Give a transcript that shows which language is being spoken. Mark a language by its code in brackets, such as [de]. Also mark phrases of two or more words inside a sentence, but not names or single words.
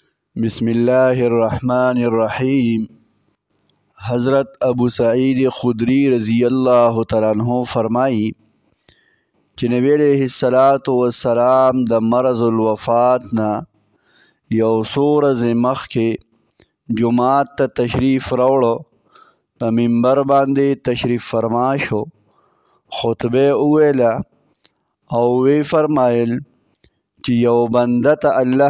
[ar] بسم الله الرحمن الرحیم. [ps] حضرت ابو سعید خدری [ar] رضی اللہ تعالیٰ عنہ [ps] فرمائی چې نبی [ar] علیہ الصلاۃ والسلام [ps] د [ar] مرض الوفات [ps] نه یو څو ورځې مخکې جومات ته تشریف راوړو، په منبر باندې تشریف فرما شو، خطبه وویله او وی فرمایل چې یو بنده ته الله